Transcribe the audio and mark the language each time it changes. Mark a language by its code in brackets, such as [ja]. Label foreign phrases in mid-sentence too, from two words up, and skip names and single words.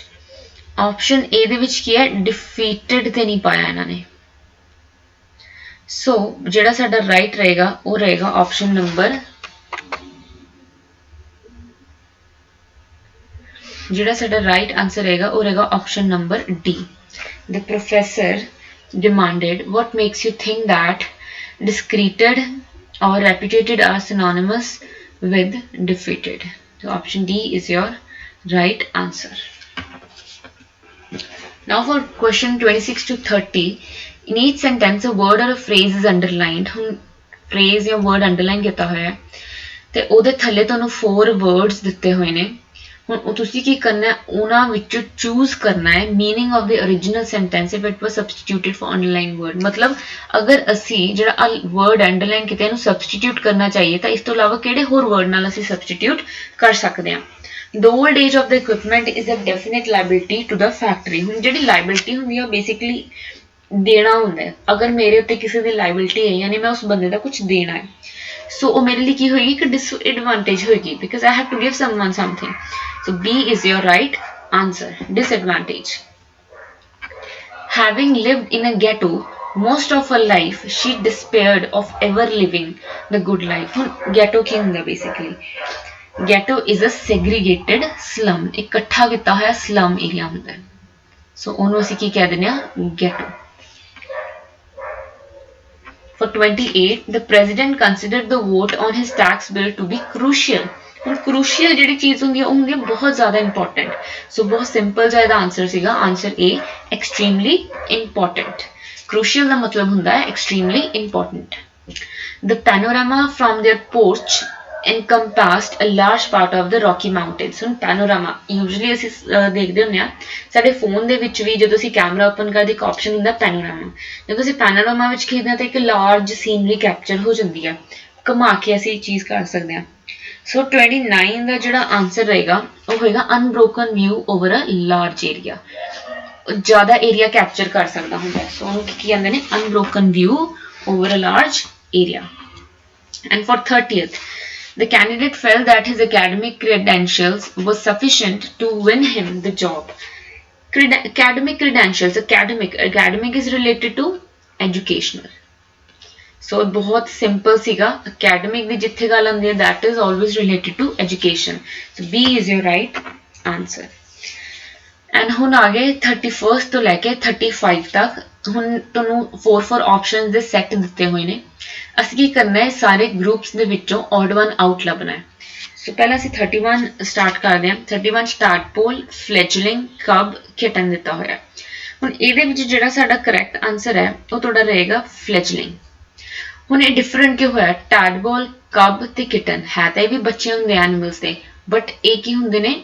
[pa] ਆਪਸ਼ਨ A ਦੇ ਵਿੱਚ ਕੀ ਹੈ, defeated ਤੇ ਨਹੀਂ ਪਾਇਆ ਇਹਨਾਂ ਨੇ. ਸੋ ਜਿਹੜਾ ਸਾਡਾ ਰਾਈਟ ਰਹੇਗਾ ਉਹ ਰਹੇਗਾ ਆਪਸ਼ਨ ਨੰਬਰ, ਜਿਹੜਾ ਸਾਡਾ ਰਾਈਟ ਆਨਸਰ ਰਹੇਗਾ ਉਹ ਰਹੇਗਾ ਆਪਸ਼ਨ ਨੰਬਰ D. [en] The professor demanded, what makes you think that discredited or repudiated are synonymous with defeated? So option D is your right answer. Now for question 26 to 30, in each sentence a word or a phrase is underlined. [pa] ਹੁਣ phrase ਜਾਂ word underline ਕੀਤਾ ਹੋਇਆ ਹੈ ਤੇ ਉਹਦੇ ਥੱਲੇ ਤੁਹਾਨੂੰ 4 words ਦਿੱਤੇ ਹੋਏ ਨੇ. ਹੁਣ ਤੁਸੀਂ ਕੀ ਕਰਨਾ ਹੈ, [en] ਉਹਨਾਂ ਵਿੱਚੋਂ ਚੂਜ਼ ਕਰਨਾ ਹੈ meaning of the original sentence if it was substituted for underlined word. [pa] ਮਤਲਬ ਅਗਰ ਅਸੀਂ ਜਿਹੜਾ word underline ਕੀਤਾ ਇਹਨੂੰ substitute ਕਰਨਾ ਚਾਹੀਏ ਤਾਂ ਇਸ ਤੋਂ ਇਲਾਵਾ ਕਿਹੜੇ ਹੋਰ word ਨਾਲ ਅਸੀਂ substitute ਕਰ ਸਕਦੇ ਹਾਂ. [en] The old age of the equipment is a definite liability to the factory. [pa] ਹੁਣ ਜਿਹੜੀ liability ਹੁੰਦੀ ਹੈ ਉਹ basically ਦੇਣਾ ਹੁੰਦਾ ਹੈ. ਅਗਰ ਮੇਰੇ ਉੱਤੇ ਕਿਸੇ ਦੀ liability ਹੈ ਯਾਨੀ ਮੈਂ ਉਸ ਬੰਦੇ ਦਾ ਕੁਝ ਦੇਣਾ ਹੈ, so ਉਹ ਮੇਰੇ ਲਈ ਕੀ ਹੋਏਗੀ ਕਿ disadvantage ਹੋਏਗੀ [en] because I have to give someone something. So B is your right answer, disadvantage. Having lived in a ghetto most of her life, she despaired of ever living the good life. [pa] Ghetto ਕੀ ਹੁੰਦਾ basically? [en] Ghetto is a segregated slum. [pa] ਇਕੱਠਾ ਕੀਤਾ ਹੋਇਆ [en] slum area [pa] ਹੁੰਦਾ ਹੈ. So ਉਹਨੂੰ ਅਸੀਂ ਕੀ ਕਹਿ ਦਿੰਦੇ ਆ, [en] ghetto. For 28, the president considered the vote on his tax bill to be crucial. [pa] ਹੁਣ crucial ਜਿਹੜੀ ਚੀਜ਼ ਹੁੰਦੀ ਹੈ ਉਹ ਹੁੰਦੀ ਹੈ ਬਹੁਤ ਜ਼ਿਆਦਾ important. So ਬਹੁਤ simple ਜਿਹਾ ਇਹਦਾ ਆਨਸਰ ਸੀਗਾ, ਆਨਸਰ A, [en] extremely important. [pa] Crucial ਦਾ ਮਤਲਬ ਹੁੰਦਾ ਹੈ [en] extremely important. The panorama from their porch encompassed a large part of the Rocky Mountains. [pa] ਹੁਣ [en] panorama usually [pa] ਅਸੀਂ ਦੇਖਦੇ ਹੁੰਦੇ ਆ ਸਾਡੇ ਫੋਨ ਦੇ ਵਿੱਚ ਵੀ ਜਦੋਂ ਅਸੀਂ ਕੈਮਰਾ ਓਪਨ ਕਰਦੇ ਇੱਕ ਆਪਸ਼ਨ ਹੁੰਦਾ panorama. ਜਦੋਂ ਅਸੀਂ panorama ਵਿੱਚ ਖੇਡਦੇ ਹਾਂ ਤਾਂ ਇੱਕ [en] large scenery capture [pa] ਹੋ ਜਾਂਦੀ ਹੈ, ਘੁਮਾ ਕੇ ਅਸੀਂ ਚੀਜ਼ ਕਰ ਸਕਦੇ ਹਾਂ. [en] So 29 [pa] ਦਾ ਜਿਹੜਾ ਆਨਸਰ ਰਹੇਗਾ ਉਹ ਹੋਏਗਾ [en] unbroken view over a large area. [pa] ਜ਼ਿਆਦਾ [en] area capture [pa] ਕਰ ਸਕਦਾ ਹੁੰਦਾ ਹੈ, ਸੋ ਉਹਨੂੰ ਕੀ ਕਹਿੰਦੇ ਨੇ, [en] unbroken view over a large area. And for 30th, the candidate felt that his academic credentials was sufficient to win him the job. Academic credentials, academic is related to educational. So [pa] बहुत simple सीगा, [en] academic [pa] ਦੀ ਜਿੱਥੇ ਗੱਲ ਆਉਂਦੀ ਹੈ [en] that is always related to education. So B is your right answer. [pa] And ਹੁਣ ਆ ਗਏ 31st ਤੋਂ ਲੈ ਕੇ 35 ਤੱਕ ਹੁਣ ਤੁਹਾਨੂੰ 4 ਆਪਸ਼ਨਸ ਦੇ ਸੈੱਟ ਦਿੱਤੇ ਹੋਏ ਨੇ। ਅਸੀਂ ਕੀ ਕਰਨਾ ਹੈ, ਸਾਰੇ ਗਰੁੱਪਸ ਦੇ ਵਿੱਚੋਂ [en] odd one out [pa] ਲੱਭਣਾ ਹੈ। ਸੋ ਪਹਿਲਾਂ ਅਸੀਂ 31 ਸਟਾਰਟ ਕਰਦੇ ਹਾਂ। 31 ਸਟਾਰਟਪੋਲ, ਫਲੈਜਲਿੰਗ, ਕਬ, ਕਿਟਨ ਦਿੱਤਾ ਹੋਇਆ। ਹੁਣ ਇਹਦੇ ਵਿੱਚ ਜਿਹੜਾ ਸਾਡਾ ਕਰੈਕਟ ਆਨਸਰ ਹੈ ਉਹ ਤੁਹਾਡਾ ਰਹੇਗਾ ਫਲੈਜਲਿੰਗ। ਹੁਣ ਇਹ ਡਿਫਰੈਂਟ ਕਿਉਂ ਹੋਇਆ? ਟੈਡਪੋਲ, ਕਬ ਤੇ ਕਿਟਨ ਹੈ ਤਾਂ ਇਹ ਵੀ ਬੱਚੇ ਹੁੰਦੇ ਐਨੀਮਲਸ ਦੇ, ਬਟ ਇਹ ਕੀ ਹੁੰਦੇ ਨੇ?